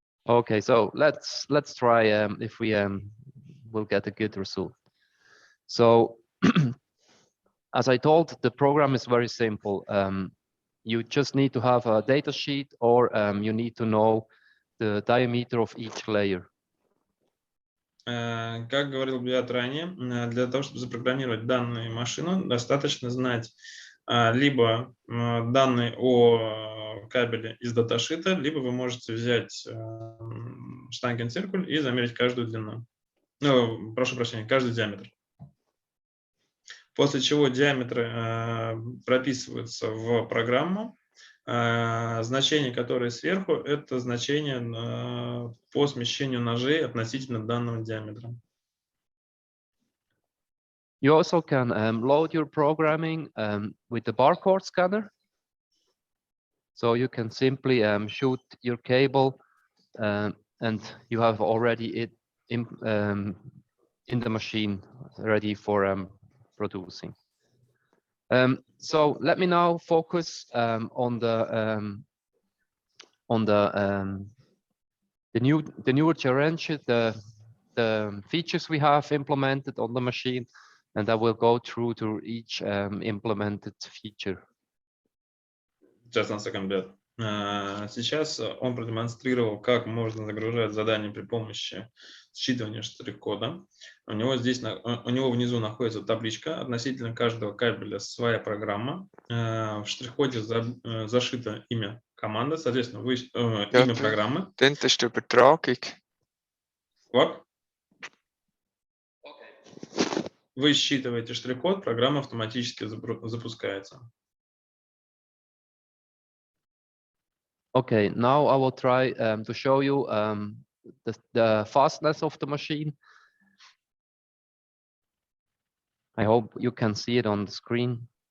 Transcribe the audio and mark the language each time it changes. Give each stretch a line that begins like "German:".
English: Okay, so let's try if we will get a good result. So as I told, the program is very simple. You just need to have a data sheet, or you need to know the diameter of each layer.
Russian: Как говорил Биат ранее, для того, чтобы запрограммировать данную машину, достаточно знать либо данные о кабеле из даташита, либо вы можете взять штангенциркуль и замерить каждую длину. Ну, прошу прощения, каждый диаметр. После чего диаметры прописываются в программу. Значение, которое сверху, это значение по смещению ножей относительно данного диаметра.
English: You also can load your programming with the barcode scanner. So you can simply shoot your cable and you have already it in the machine ready for producing. So let me now focus on the newer generation, the features we have implemented on the machine, and I will go through to each implemented feature. Just one second, Бет.
Russian: Сейчас он продемонстрировал, как можно загружать задания при помощи считывания штрих-кода. У него внизу находится табличка, относительно каждого кабеля своя программа. В штрих-коде зашито имя команды, соответственно, имя программы.
German: Dann ist die Übertragung.
Russian: Вот. Вы считываете штрих-код, программа автоматически запускается.
English: Okay, now I will try to show you the fastness of the machine. I hope you can see it on the screen.